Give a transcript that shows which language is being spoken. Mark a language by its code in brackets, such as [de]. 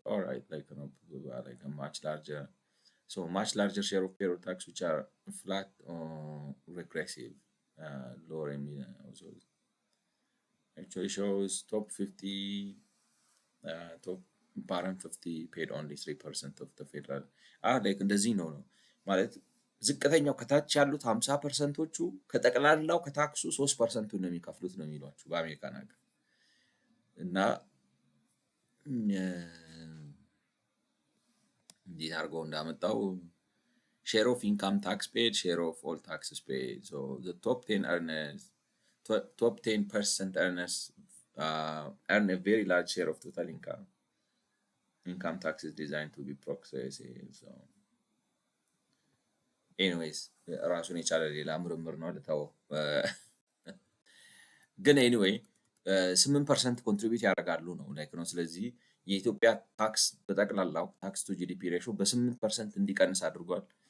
[en] All right, like like a much larger share of payroll tax, which are flat or regressive. Lower also actually shows top 50, top bottom 50 paid only 3% of the federal. [am] like እንደዚህ ነው ማለት ዝቅተኛው ከታች ያሉት 50%ዎቹ ከጠቅላላው ከታክሱ 3% ነው የሚከፍሉት ነው የሚሏችሁ በአሜሪካን ሀገር እና እንዴት አድርገው እንዳመጣው [en] share of income tax paid, share of all taxes paid. So the top 10% earners earn a very large share of total income. Income tax is designed to be progressive. So anyways [am] ራሱን የቻለ ሌላ ምርምር ነው ልተው። ግን ኤኒዌይ 8% ኮንትሪቢዩት ያደርጋሉ ነው ላይክ ነው። ስለዚህ የኢትዮጵያ ታክስ በጠቅላላው ታክስ ቱ ጂዲፒ ሬሾ በ8% እንዲቀንስ አድርጓል።